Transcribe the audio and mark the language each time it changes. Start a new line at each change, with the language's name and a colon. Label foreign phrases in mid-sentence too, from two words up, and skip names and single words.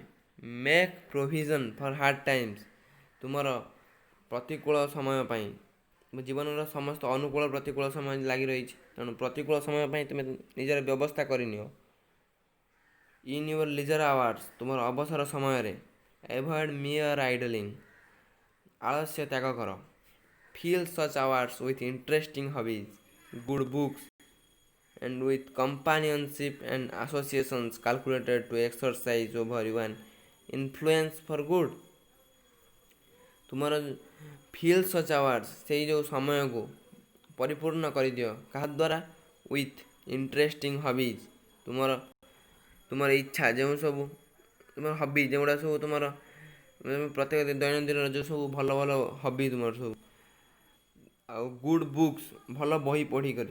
English: make provision for hard times,
Odia: ତୁମର ପ୍ରତିକୂଳ ସମୟ ପାଇଁ, ଜୀବନର ସମସ୍ତ ଅନୁକୂଳ ପ୍ରତିକୂଳ ସମୟ ଲାଗି ରହିଛି, ତେଣୁ ପ୍ରତିକୂଳ ସମୟ ପାଇଁ ତୁମେ ନିଜର ବ୍ୟବସ୍ଥା କରିନିଅ।
English: in your leisure hours,
Odia: ତୁମର ଅବସର ସମୟରେ।
English: avoid mere idling,
Odia: ଆଳସ୍ୟ ତ୍ୟାଗ କର।
English: fill such hours with interesting hobbies, good books and with companionship and associations calculated to exercise over one influence for good।
Odia: ତୁମର
English: fill such hours,
Odia: ସେଇ ଯେଉଁ ସମୟକୁ ପରିପୂର୍ଣ୍ଣ କରିଦିଅ, କାହା ଦ୍ୱାରା?
English: with interesting hobbies,
Odia: ତୁମର ଇଚ୍ଛା ଯେଉଁ ସବୁ, ତୁମର ହବି ଯେଉଁଗୁଡ଼ା ସବୁ ତୁମର ପ୍ରତ୍ୟେକ ଦୈନନ୍ଦିନର ଯେଉଁ ସବୁ ଭଲ ଭଲ ହବି ତୁମର ସବୁ, ଆଉ
English: good books,
Odia: ଭଲ ବହି ପଢ଼ିକରି।